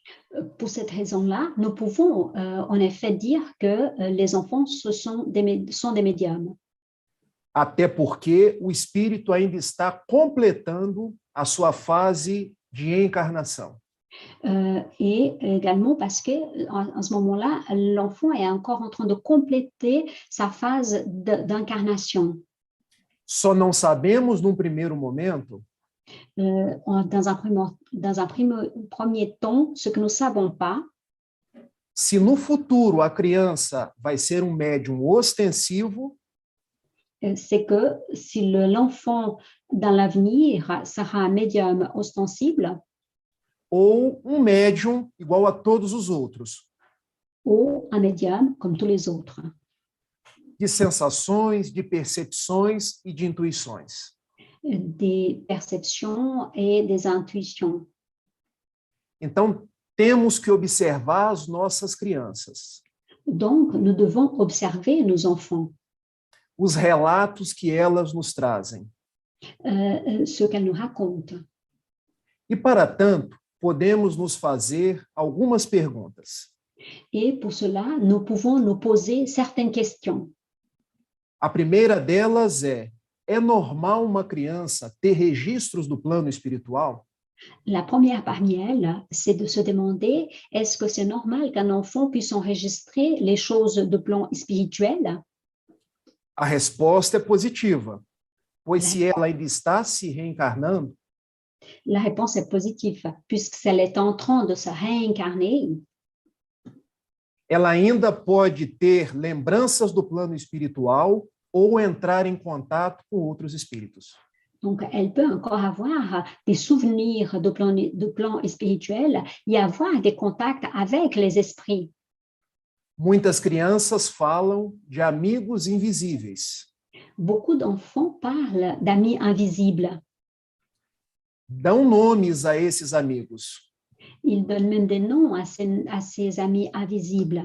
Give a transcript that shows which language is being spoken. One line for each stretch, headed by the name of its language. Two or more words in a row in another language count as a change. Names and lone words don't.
French: Pour cette raison-là, nous pouvons en effet dire que les enfants sont des médiums.
Portuguese: Até porque o espírito ainda está completando a sua fase de encarnação.
French: Et également parce que en ce moment-là, l'enfant est encore en train de compléter sa phase d'incarnation.
Portuguese: Só não sabemos, num primeiro momento,
French: Dans un premier temps, ce que nous ne savons pas,
Portuguese: se no futuro a criança vai ser um médium ostensivo
French: c'est que si l'enfant dans l'avenir sera un médium ostensible
Portuguese: ou um médium igual a todos os outros,
French: ou un médium comme tous les autres,
Portuguese: de sensações, de percepções e de intuições.
French: des perceptions et des intuitions.
Portuguese: Então, temos que observar as nossas crianças,
French: Donc, nous devons observer nos enfants,
Portuguese: os relatos que elas nos trazem.
French: ce qu'elles nous racontent.
Portuguese: E, para tanto, podemos nos fazer algumas perguntas.
French: Et pour cela, nous pouvons nous poser certaines questions.
Portuguese: A primeira delas é normal uma criança ter registros do plano espiritual?
French: La première parmi elles, c'est de se demander, est-ce que c'est normal qu'un enfant puisse enregistrer les choses de plan spirituel?
Portuguese: A resposta é positiva, pois se ela ainda está se reencarnando,
French: La réponse est positive, puisqu'elle est en train de se réincarner.
Portuguese: ela ainda pode ter lembranças do plano espiritual ou entrar em contato com outros espíritos.
French: Donc, elle peut encore avoir des souvenirs de plan spirituel et avoir des contacts avec les esprits.
Portuguese: Muitas crianças falam de amigos invisíveis.
French: Beaucoup d'enfants parlent d'amis invisibles.
Portuguese: Dão nomes a esses amigos.
French: Ils donnent même des noms à ces amis invisibles.